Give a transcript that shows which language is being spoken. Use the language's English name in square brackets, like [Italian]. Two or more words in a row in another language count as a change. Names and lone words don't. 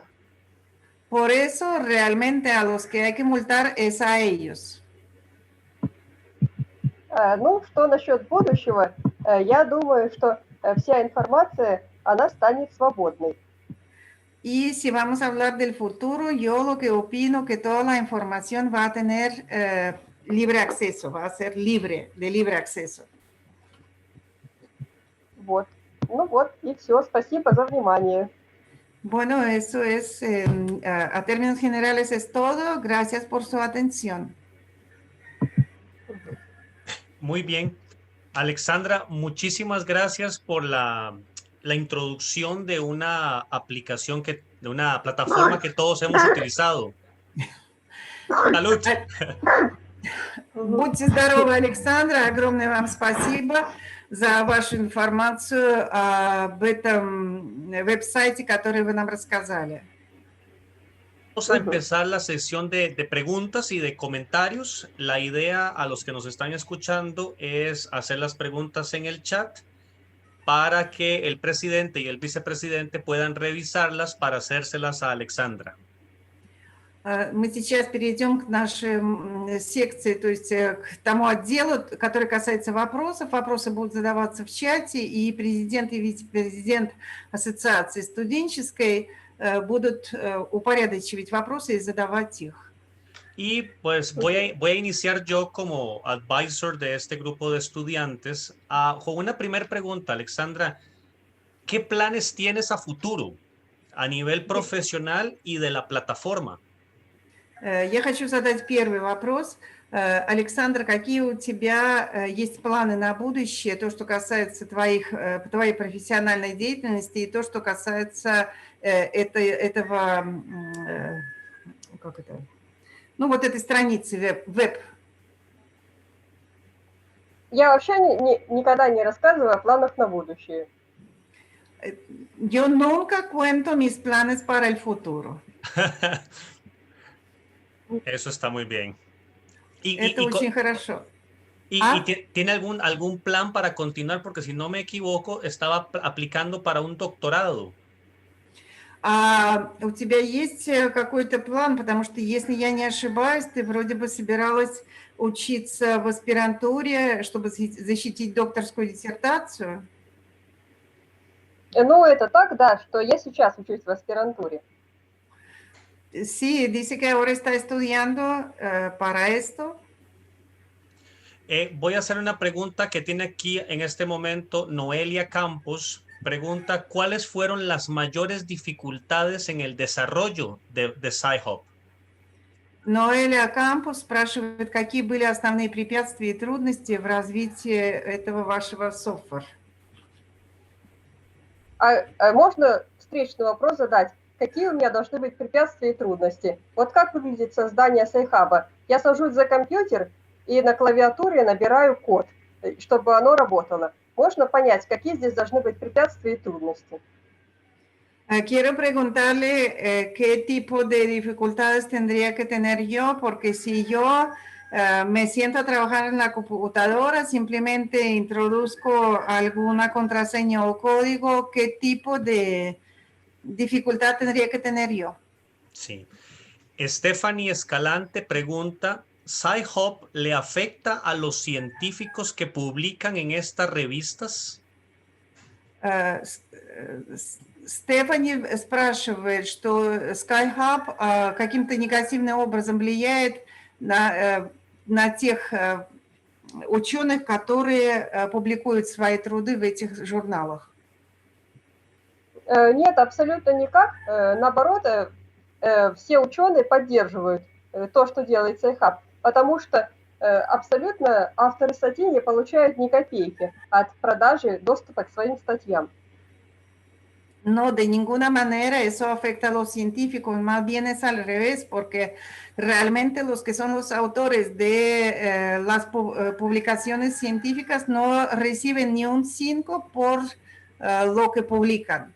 [Spanish] Por eso realmente a los que hay que multar es a ellos. [Russian] Ну, что насчет будущего? Я думаю, что вся информация, она станет свободной. [Spanish] Y si vamos a hablar del futuro, yo lo que opino que toda la información va a tener libre acceso, va a ser libre, de libre acceso. [Russian] Вот. Ну вот, и все. Спасибо за внимание. [Spanish] Bueno, eso es, a términos generales es todo. Gracias por su atención. Muy bien. Alexandra, muchísimas gracias por la introducción de una aplicación, de una plataforma que todos hemos utilizado. Salud. [Russian] Будьте здоровы, Александра. Огромное вам спасибо за вашу информацию об этом веб-сайте, который вы нам рассказали. [Spanish] Vamos a empezar la sesión de preguntas y de comentarios. La idea a los que nos están escuchando es hacer las preguntas en el chat para que el presidente y el vicepresidente puedan revisarlas para hacérselas a Alexandra. [Russian] Мы сейчас перейдем к нашей секции, то есть к тому отделу, который касается вопросов. Вопросы будут задаваться в чате, и президент и вице-президент Ассоциации студенческой будут упорядочивать вопросы и задавать их. [Spanish] Y pues voy a iniciar yo como [English] advisor [Spanish] de este grupo de estudiantes con una primera pregunta, Alexandra. ¿Qué planes tienes a futuro a nivel profesional y de la plataforma? [Russian] Я хочу задать первый вопрос. Александр, какие у тебя есть планы на будущее, то, что касается твоей профессиональной деятельности и то, что касается этого, как это, ну вот этой страницы веб? Я вообще никогда не рассказываю о планах на будущее. [Spanish] Yo nunca cuento mis planes para el futuro. Eso está muy bien. [Russian] Это очень хорошо. [Spanish] ¿Y tiene algún plan para continuar? Porque si no me equivoco, estaba aplicando para un doctorado. [Russian] У тебя есть какой-то план? Потому что, если я не ошибаюсь, ты вроде бы собиралась учиться в аспирантуре, чтобы защитить докторскую диссертацию. Ну, это так, да, что я сейчас учусь в аспирантуре. [Spanish] Sí, dice que ahora está estudiando para esto. Voy a hacer una pregunta que tiene aquí en este momento Noelia Campos. Pregunta, ¿cuáles fueron las mayores dificultades en el desarrollo de Sci-Hub? [Russian] Ноэля Кампус спрашивает, какие были основные препятствия и трудности в развитии этого вашего софтвера? Можно встречный вопрос задать? Какие у меня должны быть препятствия и трудности? Вот как выглядит создание Sci-Hub? Я сажусь за компьютер и на клавиатуре набираю код, чтобы оно работало. Можно понять, какие здесь должны быть препятствия и трудности? [Spanish] Quiero preguntarle qué tipo de dificultades tendría que tener yo, porque si yo me siento a trabajar en la computadora, simplemente introduzco alguna contraseña o código, ¿qué tipo de dificultad tendría que tener yo? Sí. Stephanie Escalante pregunta, ¿Sci-Hub le afecta a los científicos que publican en estas revistas? [Russian] Стефани спрашивает, что Sci-Hub каким-то негативным образом влияет на тех ученых, которые публикуют свои труды в этих журналах. Нет, абсолютно никак. Наоборот, все ученые поддерживают то, что делает Sci-Hub, потому что абсолютно авторы статей не получают ни копейки от продажи доступа к своим статьям. [Spanish] No, de ninguna manera eso afecta a los científicos, más bien es al revés, porque realmente los que son los autores de las publicaciones científicas no reciben ni un 5 por lo que publican.